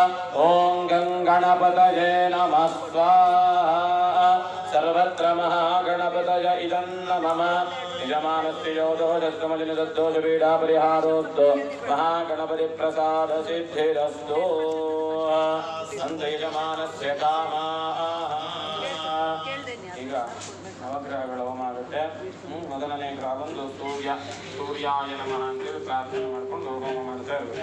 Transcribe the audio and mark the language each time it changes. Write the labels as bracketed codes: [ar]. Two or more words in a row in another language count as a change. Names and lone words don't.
[sa] ओम गणपतये नमः स्वाहा। सर्वत्र महागणपतय इदं नमः यजमानस्य योधोजस्तमजनिदोषपीडापरिहारोऽस्तु महागणपतिप्रसादसिद्धिरस्तु अन्त यजमानस्य कामाः। [kn] ಈಗ ನವಗ್ರಹಗಳ ಹೋಮ ಆಗುತ್ತೆ. ಮೊದಲನೇ ಗ್ರಹ ಬಂದು [sa] ಸೂರ್ಯಾಯ ನಮಃ [kn] ಅಂತೇಳಿ ಪ್ರಾರ್ಥನೆ ಮಾಡ್ಕೊಂಡು ಹೋಮ ಮಾಡ್ತಾ ಇರ್ಬೇಕು.